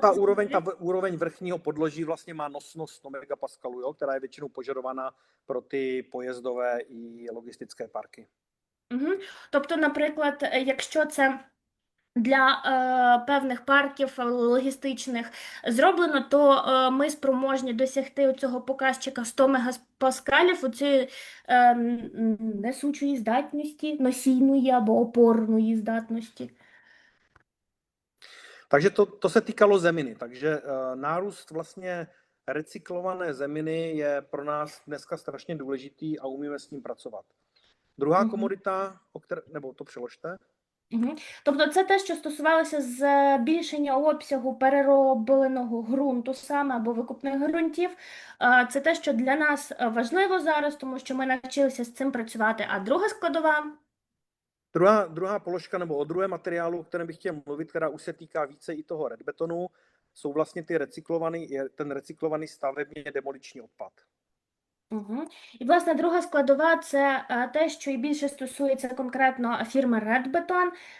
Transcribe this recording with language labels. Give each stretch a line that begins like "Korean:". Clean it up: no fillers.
Czech: ta úroveň vrchního podloží vlastně má nosnost 100 megapaskalů, jo, která je většinou požadovaná pro ty pojezdové i logistické parky. Угу.
Ukrainian: Тобто, наприклад, якщо це для певних парків логістичних зроблено, то ми спроможні досягти цього показчика 100 мегапаскалів, оцієї несучої здатності, носійної або опорної здатності.
Czech: Takže to se týkalo zeminy. Takže nárůst vlastně recyklované zeminy je pro nás dneska strašně důležitý a umíme s ním pracovat. Druhá komodita, nebo to přeložte. Угу.
Ukrainian: Тобто це те, що стосувалося збільшення обсягу переробленого ґрунту саме або викопних ґрунтів. Це те, що для нас важливо зараз, тому що ми навчилися з цим працювати. А друга складова?
Czech: Druhá položka, nebo o druhém materiálu, o kterém bych chtěl mluvit, která už se týká více i toho redbetonu, jsou vlastně ten recyklovaný stavebně demoliční odpad. Угу.
Ukrainian: І, власне, друга складова – це те, що і більше стосується конкретно фірми Red Beton.